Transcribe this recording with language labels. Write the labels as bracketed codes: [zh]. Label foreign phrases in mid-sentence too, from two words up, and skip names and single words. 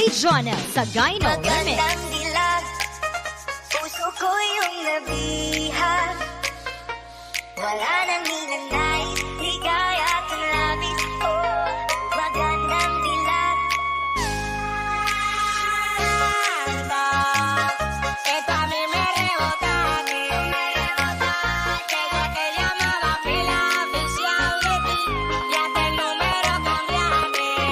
[tl] Jonel sa Gyno Remix. Magandang dilag, puso ko yung nabihag. Wala nang ninanais, ligaya at labis ko. Magandang dilag. [es] Esto a mí me rebota, desde que llamaba pila oficial de ti, ya te el número cambiaste.